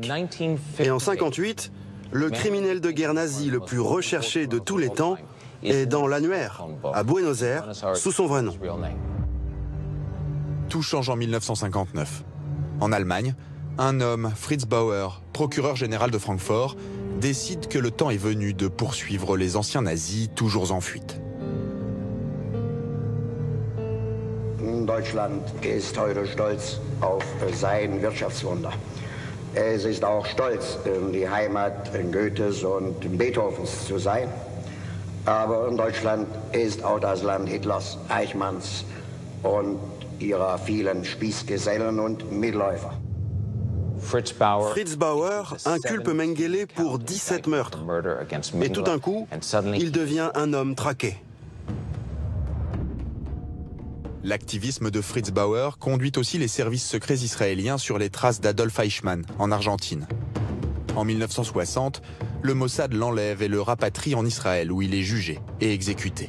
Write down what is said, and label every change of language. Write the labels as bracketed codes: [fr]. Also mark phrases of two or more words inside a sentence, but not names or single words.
[fr] Et en 1958, le criminel de guerre nazi le plus recherché de tous les temps est dans l'annuaire, à Buenos Aires, sous son vrai nom. Tout change en 1959. En Allemagne, un homme, Fritz Bauer, procureur général de Francfort, décide que le temps est venu de poursuivre les anciens nazis toujours en fuite. [de] Deutschland ist heute stolz auf sein Wirtschaftswunder. Es ist auch stolz, die Heimat Goethes und Beethovens zu sein. Aber Deutschland ist auch das Land Hitlers, Eichmanns und ihrer vielen Spießgesellen und Mitläufer. [fr] Fritz Bauer inculpe Mengele pour 17 meurtres. Et tout d'un coup, il devient un homme traqué. L'activisme de Fritz Bauer conduit aussi les services secrets israéliens sur les traces d'Adolf Eichmann en Argentine. En 1960, le Mossad l'enlève et le rapatrie en Israël où il est jugé et exécuté.